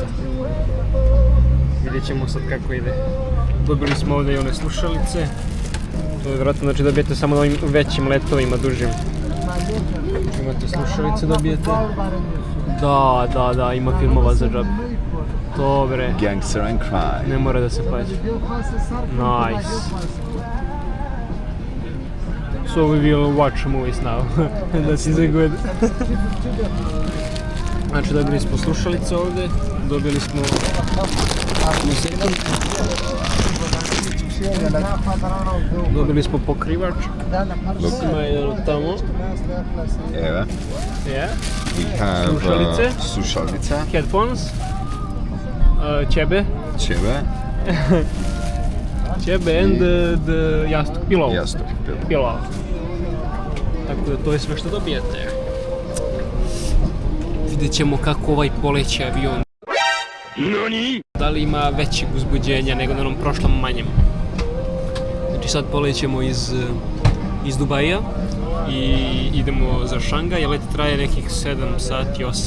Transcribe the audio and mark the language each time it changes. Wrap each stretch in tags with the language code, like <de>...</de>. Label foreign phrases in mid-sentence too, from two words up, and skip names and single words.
<bs>Vidjet ćemo sad kako ide. Dobili smo ovdje i one slušalice. To je vjerojatno znači dobijete samo na ovim većim letovima, dužim. Imate slušalice, dobijete. Da, ima filmova za džabe. Dobre.</bs> <en>Gangster and crime.</en> <bs>Ne mora da se plaća.</bs> <en>Nice. So we will watch movies now. That is a good.</en> <bs>Znači dobili smo slušalice ovdje, dobili smo muziku, dobili smo pokrivač, ima jedan od tamo. Evo.</bs> <en>Yeah. We have slušalice. Headphones. Ćebe. Ćebe and the jastuk, pillow. Pillow.</en> <bs>Tako da to je sve što dobijete. Vidjet ćemo kako ovaj poleće avion. Da li ima većeg uzbuđenja nego na onom prošlom manjem. Znači sad polećemo iz Dubaija i idemo za Šangaj, let traje nekih 7 sati, 8.</bs>